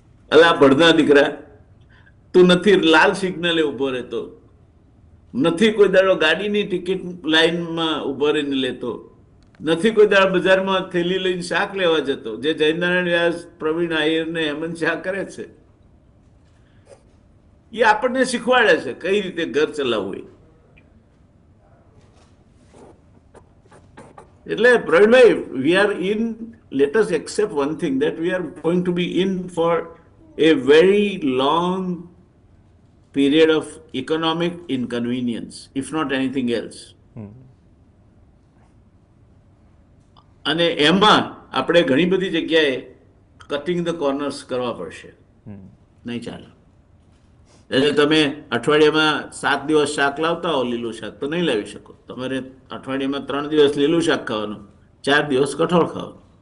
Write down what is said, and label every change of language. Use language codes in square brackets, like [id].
[gu] અલા ભણના દીકરા, તું નથી લાલ સિગ્નલે ઉભો રહેતો, નથી કોઈ દાડો ગાડીની ટિકિટ લાઈનમાં ઉભો રહીને લેતો, નથી કોઈ દાડો બજારમાં થેલી લઈને શાક લેવા જતો, જે જયનારાયણ વ્યાસ, પ્રવીણ આયર ને હેમંત શાહ કરે છે. એ આપણને શીખવાડે છે કઈ રીતે ઘર ચલાવવું. એટલે Pravinbhai, [en] We are in, let us accept one thing, that we are going to be in for a very long period of economic inconvenience, if not anything else. [gu] અને એમાં આપણે ઘણી બધી જગ્યાએ કટિંગ ધ કોર્નર્સ કરવા પડશે. નહીં ચાલે. એટલે તમે અઠવાડિયામાં 7 દિવસ શાક લાવતા હો, લીલું શાક, તો નહીં લાવી શકો. તમારે અઠવાડિયામાં 3 દિવસ લીલું શાક ખાવાનું, 4 દિવસ કઠોળ ખાવાનું.